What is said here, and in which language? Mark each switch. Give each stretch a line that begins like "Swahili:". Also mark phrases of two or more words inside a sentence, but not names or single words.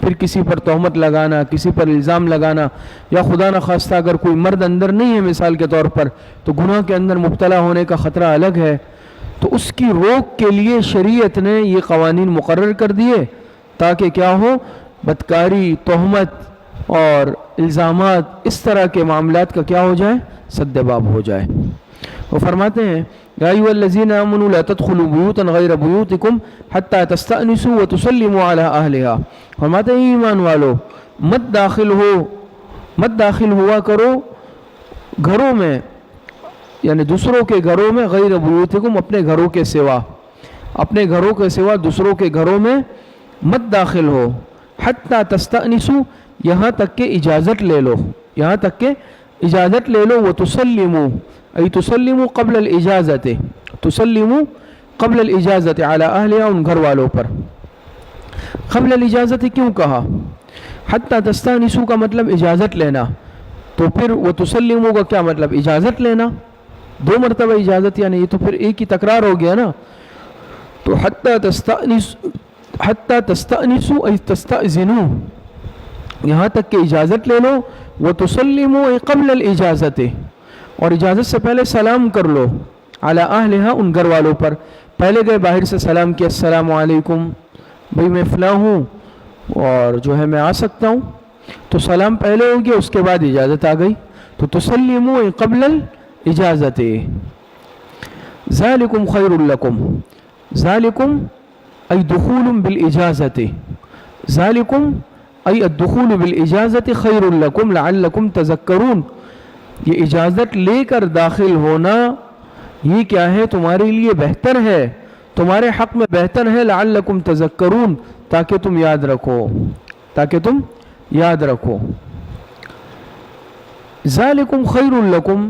Urdu: پھر کسی پر تہمت لگانا، کسی پر الزام لگانا، یا خدا نخواستہ اگر کوئی مرد اندر نہیں ہے مثال کے طور پر تو گناہ کے اندر مبتلا ہونے کا خطرہ الگ ہے، تو اس کی روک کے لیے شریعت نے یہ قوانین مقرر کر دیے تاکہ کیا ہو، بدکاری، تہمت اور الزامات اس طرح کے معاملات کا کیا ہو جائے، سد باب ہو جائے۔ وہ فرماتے ہیں
Arabic: یا ایھا الذین آمنوا لا تدخلوا بیوتا غیر بیوتکم حتی تستأنسوا وتسلموا علی اہلہا،
Urdu: فرماتے ہیں ایمان والو مت داخل ہوا کرو گھروں میں، یعنی دوسروں کے گھروں میں،
Arabic: غیر بیوتکم
Urdu: اپنے گھروں کے سوا دوسروں کے گھروں میں مت داخل ہو،
Arabic: حتی تستأنسوا
Urdu: یہاں تک کہ اجازت لے لو،
Arabic: وتسلموا ای تسلموا قبل الاجازت، تسلموا قبل الاجازت علی اہلہا،
Urdu: ان گھر والوں پر۔
Arabic: قبل الاجازت
Urdu: کیوں کہا؟
Arabic: حتی تستأنسوا
Urdu: کا مطلب اجازت لینا، تو پھر وتسلموا کا کیا مطلب؟ اجازت لینا، دو مرتبہ اجازت، یعنی یہ تو پھر ایک ہی تکرار ہو گیا نا۔ تو
Arabic: حتی تستأنسوا ای تستأذنوا،
Urdu: یہاں تک کہ اجازت لے لو،
Arabic: وتسلموا ای قبل الاجازت،
Urdu: اور اجازت سے پہلے سلام کر لو،
Arabic: علی اہلہا
Urdu: ان گھر والوں پر۔ پہلے گئے باہر سے سلام کیا،
Arabic: السلام علیکم،
Urdu: بھئی میں فلاں ہوں اور جو ہے میں آ سکتا ہوں، تو سلام پہلے ہو گیا، اس کے بعد اجازت آ گئی، تو
Arabic: تسلموا ای قبل الاجازت۔ ذالکم خیر لکم، ذالکم ای دخول بالاجازت، ذالکم ای الدخول بالاجازت خیر لکم لعلکم تذکرون،
Urdu: یہ اجازت لے کر داخل ہونا یہ کیا ہے، تمہارے لیے بہتر ہے، تمہارے حق میں بہتر ہے،
Arabic: لعلکم تذکرون
Urdu: تاکہ تم یاد رکھو،
Arabic: ذالکم خیر لکم۔